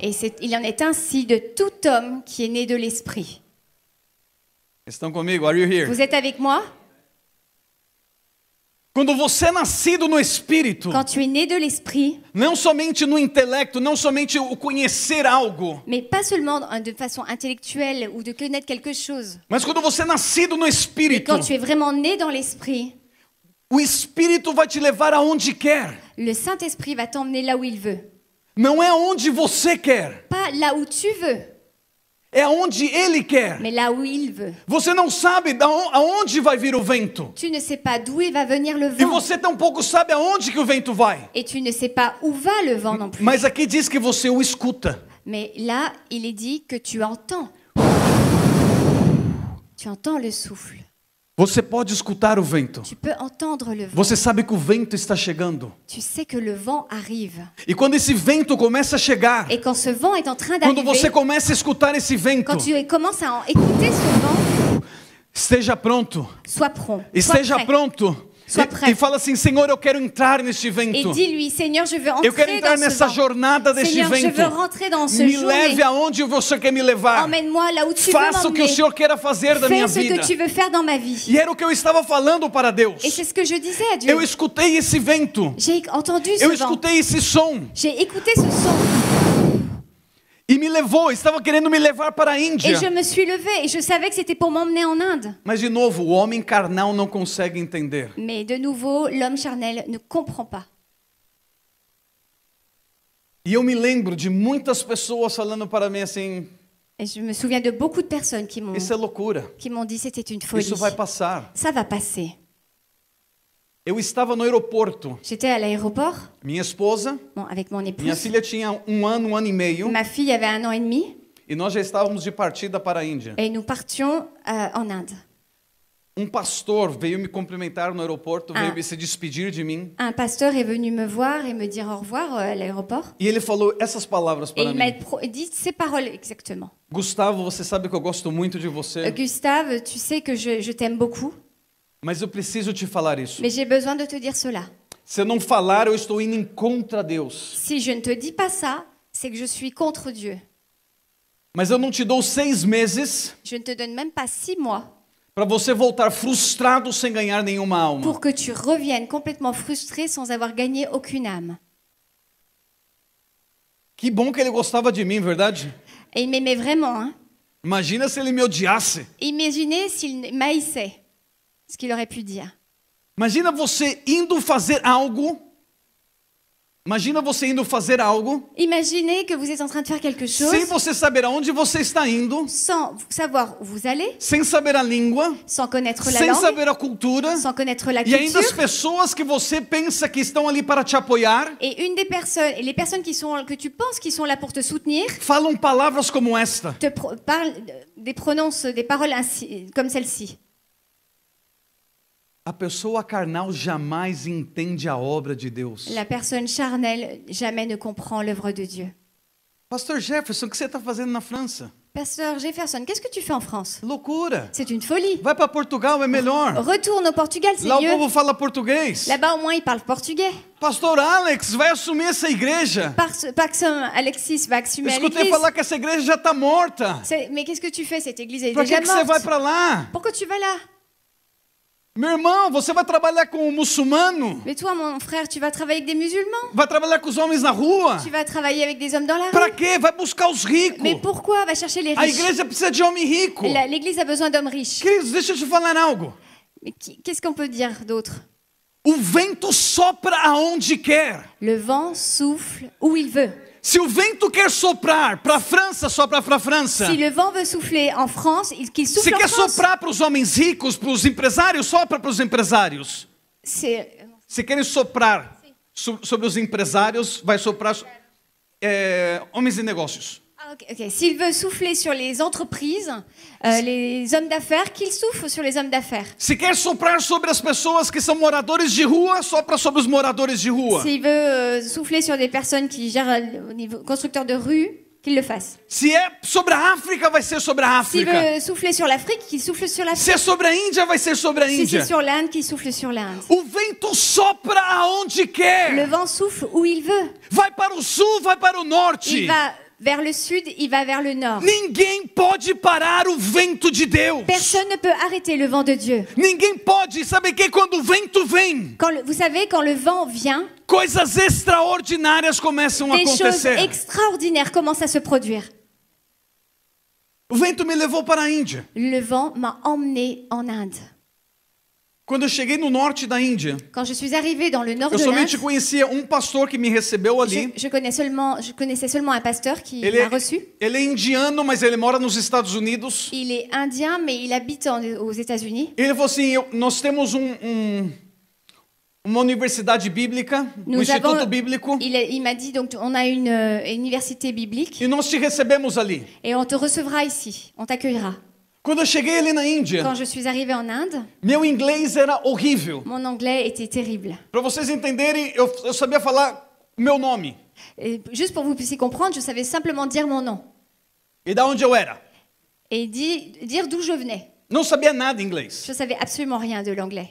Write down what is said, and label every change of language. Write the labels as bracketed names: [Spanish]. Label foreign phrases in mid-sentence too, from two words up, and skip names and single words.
[French] Et il en est ainsi de tout homme qui est né de l'Esprit. [Portuguese] Estão comigo? [English] Are you here? [French] Vous êtes avec moi? [Portuguese] Quando você é nascido no Espírito, [French] Quand tu es né de l'Esprit, [Portuguese] não somente no intelecto, não somente o conhecer algo, [French] mais pas seulement de façon intellectuelle ou de connaître quelque chose, [Portuguese] mas quando você é nascido no [French] mais [Portuguese] Espírito, [French] quand tu es vraiment né dans l'Esprit, [Portuguese] o Espírito vai te levar aonde quer. [French] le Saint-Esprit va t'emmener là où il veut. [Portuguese] Não é aonde você quer, [French] Pas là où tu veux, [Portuguese] é aonde Ele quer. [French] mais là où il veut. [Portuguese] Você não sabe aonde vai vir o vento. [French] Tu ne sais pas d'où il va venir le [Portuguese] E [French] vent. [Portuguese] você tampouco sabe aonde que o vento vai. [French] Et tu ne sais pas où va le vent non plus. Mas aqui diz que você o escuta. Mais là, il est dit que tu entends. Tu entends le souffle. [Portuguese] Você pode escutar o vento. [French] Tu peux entendre le vent. [Portuguese] Você sabe que o vento está chegando. [French] Tu sais que le vent arrive. [Portuguese] E quando esse vento começa a chegar, [French] Et quand ce vent est en train [Portuguese] quando você [French] d'arriver, [Portuguese] começa a escutar esse vento, [French] quand tu commences à écouter ce vent, [Portuguese] esteja pronto. [French] sois prompt. Sois [Portuguese] Esteja [French] prêt. [Portuguese] pronto. [French] Sois prêt. [Portuguese] E fala assim: Senhor, eu quero entrar neste [French] Et vento. dis-lui, Seigneur, je veux [Portuguese] Eu quero [French] entrer [Portuguese] entrar [French] dans ce [Portuguese] nessa [French] vent. [Portuguese] jornada deste [French] Seigneur, je [Portuguese] vento. [French] veux rentrer dans ce [Portuguese] Me [French] journée. [Portuguese] leve aonde você quer me levar. [French] Emmène-moi là où tu veux [Portuguese] Faça o que o [French] m'emmener. [Portuguese] Senhor queira fazer da minha [French] Fais ce [Portuguese] vida. [French] que tu veux faire dans ma vie. [Portuguese] E era o que eu estava falando para Deus. [French] Et c'est ce que je disais à Dieu. [Portuguese] Eu escutei esse vento. [French] J'ai entendu ce [Portuguese] Eu [French] vent. [Portuguese] escutei esse som. [French] J'ai écouté ce son. [Portuguese] E me levou, estava querendo me levar para a [French] Et [Portuguese] Índia. [French] je me suis levée et je savais que c'était pour m'emmener en Inde. [Portuguese] Mas de novo, o homem carnal não consegue entender. [French] Mais de nouveau, l'homme charnel ne comprend pas. [Portuguese] E eu me lembro de muitas pessoas falando para mim assim: [French] Et je me souviens de beaucoup de personnes qui [Portuguese] isso é loucura, [French] m'ont dit c'était une folie. [Portuguese] isso vai passar. [French] Ça va passer. [Portuguese] Eu estava no aeroporto, [French] J'étais à l'aéroport [Portuguese] minha esposa, [French] avec mon [Portuguese] minha [French] épouse. [Portuguese] filha tinha um ano e meio, [French] Ma fille avait 1 an et demi [Portuguese] e nós já estávamos de partida para a Índia. [French] et nous partions en Inde. [Portuguese] Pastor veio me cumprimentar no aeroporto, veio se despedir de mim. [French] Un pasteur est venu me voir et me dire au revoir à l'aéroport. [Portuguese] E ele falou essas palavras [French] Et [Portuguese] para [French] il m'a [Portuguese] mim: [French] dit ces paroles exactement. [Portuguese] Gustavo, você sabe que eu gosto muito de você, [French] Gustave, tu sais que je t'aime beaucoup, [Portuguese] mas eu preciso te falar isso. [French] mais j'ai besoin de te dire cela. [Portuguese] Se eu não falar, eu estou indo em contra Deus. [French] Si je ne te dis pas ça, c'est que je suis contre Dieu. [Portuguese] Mas eu não te dou 6 meses [French] Je ne te donne même pas 6 mois [Portuguese] para você voltar frustrado sem ganhar nenhuma alma. [French] pour que tu reviennes complètement frustré sans avoir gagné aucune âme. [Portuguese] Que bom que ele gostava de mim, verdade? [French] Et il m'aimait vraiment. Hein. [Portuguese] Imagina se ele me odiasse. [French] Imaginez s'il m'haïssait, ce qu'il aurait pu dire. [Portuguese] Imagina você indo fazer algo. Imagina você indo fazer algo [French] Imaginez que vous êtes en train de faire quelque chose [Portuguese] sem você saber aonde você está indo, [French] sans savoir où vous allez, [Portuguese] sem saber a língua, [French] sans connaître la [Portuguese] sem [French] langue, [Portuguese] saber a cultura, [French] sans connaître la [Portuguese] e ainda as [French] culture. [Portuguese] pessoas que você pensa que estão ali para te apoiar [French] Et une des personnes, et les personnes que tu penses qui sont là pour te soutenir, [Portuguese] falam palavras como esta. [French] parlent des paroles ainsi, comme celle-ci. [Portuguese] A pessoa carnal jamais entende a obra de Deus. [French] La personne charnelle jamais ne comprend l'œuvre de Dieu. [Portuguese] Pastor Jefferson, o que você está fazendo na França? [French] Pasteur Jefferson, qu'est-ce que tu fais en France? [Portuguese] Loucura. [French] C'est une folie. [Portuguese] Vai para Portugal, é melhor. [French] Retourne au Portugal, c'est [Portuguese] Lá o [French] mieux. [Portuguese] povo fala português. [French] Là-bas, au moins, ils parlent portugais. [Portuguese] Pastor Alex vai assumir essa igreja. [French] Paxson Alexis va [Portuguese] Eu [French] assumer à [Portuguese] escutei [French] l'église. [Portuguese] falar que essa igreja já está morta. [French] Mais qu'est-ce que tu fais? Cette église est [Portuguese] Para [French] déjà [Portuguese] que você vai [French] morte. [Portuguese] para lá? [French] Pourquoi tu vas là? [Portuguese] Meu irmão, você vai trabalhar com um muçulmano? [French] Mais toi, mon frère, tu vas travailler avec des musulmans? [Portuguese] Vai trabalhar com os homens na rua? [French] Tu vas travailler avec des hommes dans la [Portuguese] Para [French] rue? [Portuguese] quê? Vai buscar os ricos. [French] Mais pourquoi? Va chercher les [Portuguese] A [French] riches. [Portuguese] igreja precisa de homem rico. [French] L'église a besoin d'hommes riches. [Portuguese] Queridos, deixa eu te falar algo. [French] Mais qu'est-ce qu'on peut dire d'autre? [Portuguese] O vento sopra aonde quer. [French] Le vent souffle où il veut. [Portuguese] Se o vento quer soprar para a França, sopra para a França. [French] Si le vent veut souffler en France, qu'il [Portuguese] Se [French] souffle en [Portuguese] quer [French] France. [Portuguese] soprar para os homens ricos, para os empresários, sopra para os empresários. Se querem soprar sobre os empresários, vai soprar homens de negócios. Ah, ok. [French] S'il veut souffler sur les entreprises, les hommes d'affaires, qu'il souffle sur les hommes d'affaires. [Portuguese] Se quer soprar sobre as pessoas que são moradores de rua, sopra sobre os moradores de rua. [French] S'il veut souffler sur des personnes qui gèrent au niveau constructeur de rue, qu'il le fasse. [Portuguese] Se é sobre a África, vai ser sobre a [French] S'il [Portuguese] África. [French] veut souffler sur l'Afrique, qu'il souffle sur [Portuguese] Se [French] l'Afrique. [Portuguese] é sobre a Índia, vai ser sobre a [French] Si [Portuguese] Índia. [French] c'est sur l'Inde, qu'il souffle sur l'Inde. [Portuguese] O vento sopra aonde [French] Le [Portuguese] quer. [French] vent souffle où il veut. [Portuguese] Vai para o sul, vai para o norte. [French] Il va vers le sud, il va vers le nord. [Portuguese] Ninguém pode parar o vento de Deus. Personne ne peut arrêter le vent de Dieu. Ninguém pode. Sabe que quando o vento vem, [French] Vous savez, quand le vent vient, [Portuguese] coisas extraordinárias começam a [French] des choses [Portuguese] acontecer. [French] extraordinaires commencent à se produire. [Portuguese] O vento me levou para a Índia. [French] Le vent m'a emmené en Inde. [Portuguese] Quando eu cheguei no norte da Índia, [French] Quand je suis arrivée dans le nord [Portuguese] eu [French] de [Portuguese] somente [French] l'Inde, [Portuguese] conhecia pastor que me recebeu ali. [French] je connaissais seulement un pasteur qui [Portuguese] Ele [French] m'a reçu. [Portuguese] é indiano, mas ele mora nos Estados Unidos. [French] Il est indien, mais il habite aux États-Unis. [Portuguese] Ele falou assim: nós temos uma universidade bíblica, instituto bíblico, [French] Il m'a dit, donc, on a une université biblique [Portuguese] e nós te recebemos ali. [French] et on te recevra ici, on t'accueillera. [Portuguese] Quando eu cheguei ali na Índia, [French] Quand je suis arrivée en Inde, [Portuguese] meu inglês era horrível. [French] mon anglais était terrible. [Portuguese] Para vocês entenderem, eu sabia falar o meu nome [French] Et juste pour que vous puissiez comprendre, je savais simplement dire mon nom [Portuguese] e da onde eu era. [French] et dire d'où je venais. [Portuguese] Não sabia nada inglês. [French] Je savais absolument rien de l'anglais.